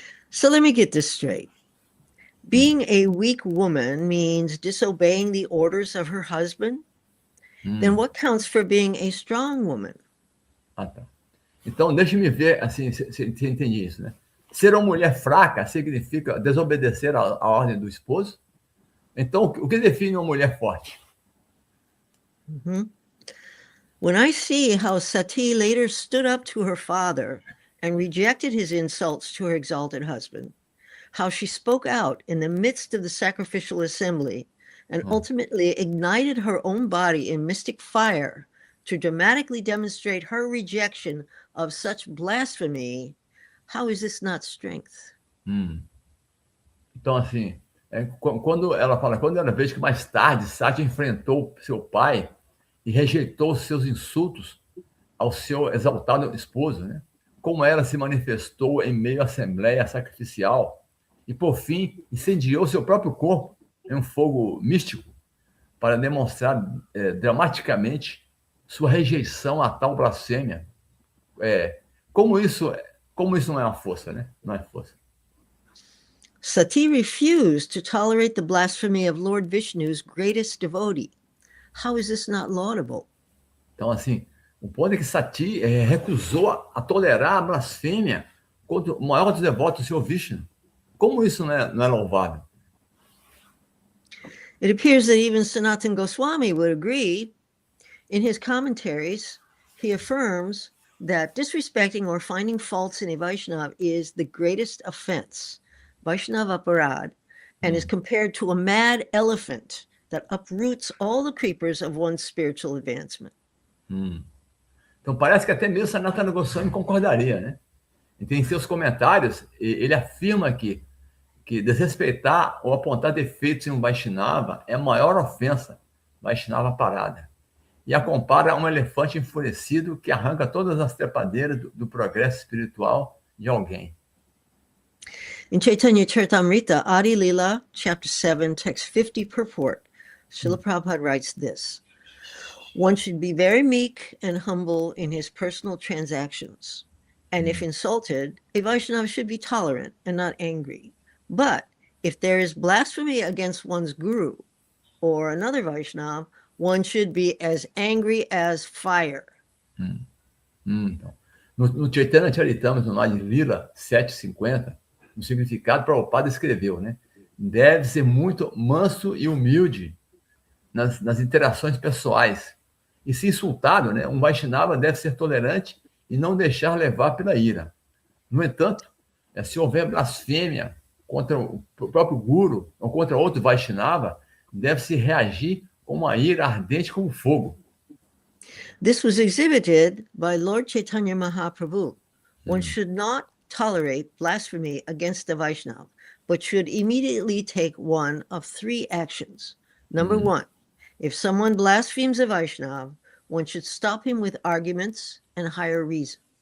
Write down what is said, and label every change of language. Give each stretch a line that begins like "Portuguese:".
English: So let me get this straight. Being a weak woman means disobeying the orders of her husband? Then what counts for being a strong woman?
Portuguese: Tá. Então, deixe-me ver assim, se entendi isso, né? Ser uma mulher fraca significa desobedecer à ordem do esposo? Então, o que define uma mulher forte?
English: When I see how Sati later stood up to her father and rejected his insults to her exalted husband, how she spoke out in the midst of the sacrificial assembly and ultimately ignited her own body in mystic fire to dramatically demonstrate her rejection of such blasphemy, how is this not strength?
Portuguese: Então, assim, quando ela vê que mais tarde Sati enfrentou seu pai e rejeitou seus insultos ao seu exaltado esposo, né? Como ela se manifestou em meio à assembleia sacrificial e, por fim, incendiou seu próprio corpo em um fogo místico para demonstrar dramaticamente sua rejeição a tal blasfêmia. Como isso não é uma força, né? Não é força.
English: Sati refused to tolerate the blasphemy of Lord Vishnu's greatest devotee. How is this not laudable?
Portuguese: Então, assim, o ponto é que Sati recusou a tolerar a blasfêmia contra o maior dos devotos, o Senhor Vishnu. Como isso não é louvável?
English: It appears that even Sanatana Goswami would agree. In his commentaries, he affirms that disrespecting or finding faults in a Vaishnava is the greatest offense, Vaishnava aparad, and is compared to a mad elephant that uproots all the creepers of one's spiritual advancement.
Portuguese: Então, parece que até mesmo Sanatana Goswami concordaria, né? Então, em seus comentários, ele afirma que desrespeitar ou apontar defeitos em um Vaishnava é a maior ofensa, Vaishnava parada. E a compara a um elefante enfurecido que arranca todas as trepadeiras do progresso espiritual de alguém.
English: In Chaitanya Charitamrita, Adi Lila, chapter 7, text 50 purport, Srila Prabhupada writes this: one should be very meek and humble in his personal transactions. And if insulted, a Vaishnava should be tolerant and not angry. But if there is blasphemy against one's guru or another Vaishnava, one should be as angry as fire.
Portuguese: Então, no Chaitanya Charitamrita, no Adi Lila 7:50, no significado, Prabhupada escreveu, né? Deve ser muito manso e humilde nas interações pessoais. E se insultado, né, um Vaishnava deve ser tolerante e não deixar levar pela ira. No entanto, se houver blasfêmia contra o próprio Guru ou contra outro Vaishnava, deve-se reagir com uma ira ardente como fogo.
English: This was exhibited by Lord Chaitanya Mahaprabhu. One should not tolerate blasphemy against the Vaishnava, but should immediately take one of three actions. Number one, if someone blasphemes a Vaishnava, one should stop him with arguments and higher reason.